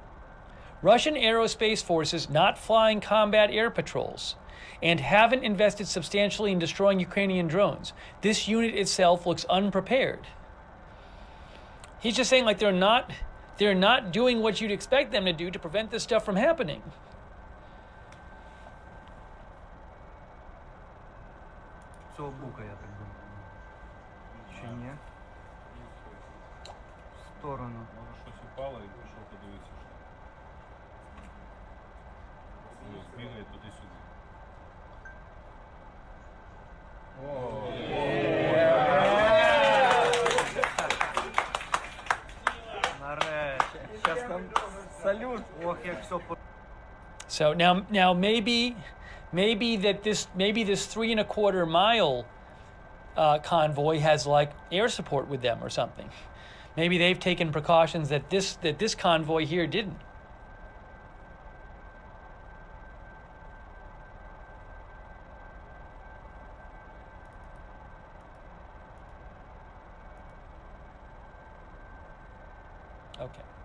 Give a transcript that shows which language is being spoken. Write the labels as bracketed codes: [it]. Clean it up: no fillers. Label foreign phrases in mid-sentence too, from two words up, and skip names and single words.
[en] Russian aerospace forces not flying combat air patrols and haven't invested substantially in destroying Ukrainian drones. This unit itself looks unprepared. He's just saying like they're not doing what you'd expect them to do to prevent this stuff from happening. [uk] Цього бука, я так думаю. Чи ні? В сторону. Може щось упало і пішов подивитися, що. Ось бігає туди-сюди. Нарешті. Зараз нам салют. Ох, як все по... [en] So now maybe this 3.25 mile convoy has like air support with them or something. Maybe they've taken precautions that this convoy here didn't. Okay.